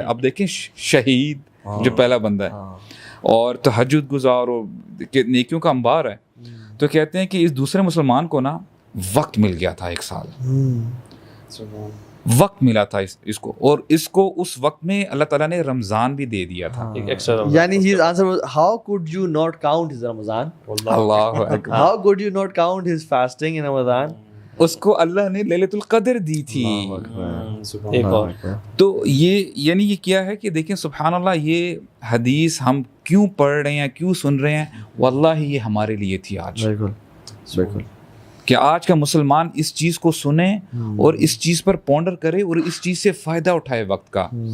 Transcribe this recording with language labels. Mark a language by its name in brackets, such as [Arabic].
[Urdu] اب دیکھیں شہید جو پہلا بندہ ہے اور تہجد گزار اور نیکیوں کا انبار ہے, تو کہتے ہیں کہ اس دوسرے مسلمان کو نا وقت مل گیا تھا 1 سال, وقت ملا تھا اس کو, اور اس کو اس وقت میں اللہ تعالیٰ نے رمضان بھی دے دیا تھا. [English] یعنی his answer was, how could you not count his Ramadan? [Urdu] Allah Akbar. [English] How could you not count his fasting in Ramadan? [Urdu] اس کو اللہ نے لیلۃ القدر دی تھی. ایک اور تو یہ یعنی یہ کیا ہے کہ دیکھیں سبحان اللہ, یہ حدیث ہم کیوں پڑھ رہے ہیں, کیوں سن رہے ہیں, واللہ یہ ہمارے لیے تھی آج. بالکل کہ آج کا مسلمان اس چیز کو سنے اور اس چیز پر پونڈر کرے اور اس چیز سے فائدہ اٹھائے وقت کا.